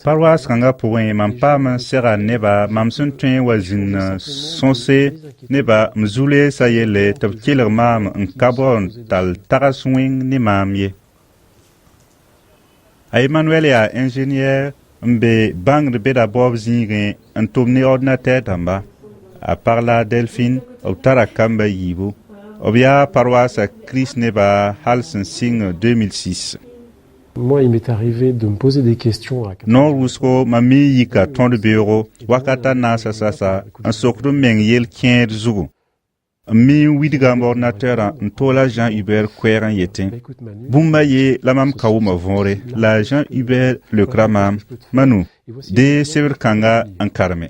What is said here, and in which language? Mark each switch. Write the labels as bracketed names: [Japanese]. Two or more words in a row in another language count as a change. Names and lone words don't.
[Mossi] paroisse kãngã pʋgẽ mam paam n sega neba mam sẽn tõe wa zĩnd sõse neba m zu-leesã yelle tɩ b kelg maam n ka bao n tall tags wẽng ne maam ye. A Emmanuel yaa ingénieur n be bãngd beda baoob zĩigẽ n tʋm ne ordinateur dãmba. A pagla Delphine b tara kamba yiibu. B yaa paroisse Christ neba hal sẽn sɩng 2006. [French] Moi, il m'est arrivé de me poser des questions. [Mossi] Non wʋsgo mam mi yika tõnd beoogo wakata naasa sasa n sokd n meng yel kẽed zugu. M mi n widga m ordinateurã n toola Jean-Hubert koɛɛg n yetẽ bũmba ye la mam ka wʋma võore la Jean-Hubert lekra maam manu dee sebd kãnga n karme.